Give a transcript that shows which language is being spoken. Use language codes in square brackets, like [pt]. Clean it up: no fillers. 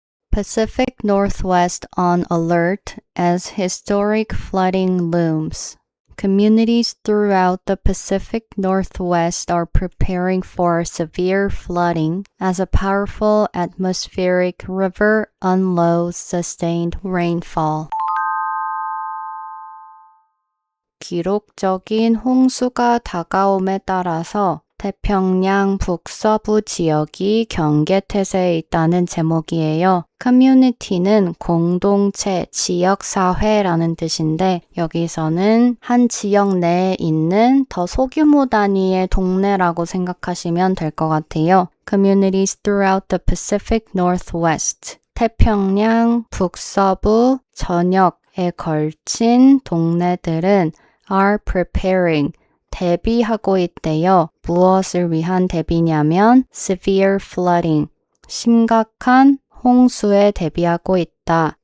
[en] Pacific Northwest on alert as historic flooding looms. Communities throughout the Pacific Northwest are preparing for severe flooding as a powerful atmospheric river unloads sustained rainfall. [ko] 기록적인 홍수가 다가옴에 따라서 태평양 북서부 지역이 경계태세에 있다는 제목이에요. 커뮤니티는 공동체, 지역사회라는 뜻인데 여기서는 한 지역 내에 있는 더 소규모 단위의 동네라고 생각하시면 될 것 같아요. [en] Communities throughout the Pacific Northwest. [ko] 태평양 북서부 전역에 걸친 동네들은 [en] are preparing, [ko] 대비하고 있대요. 무엇을 위한 대비냐면 [en] severe flooding, [ko] 심각한 홍수에 대비하고 있다.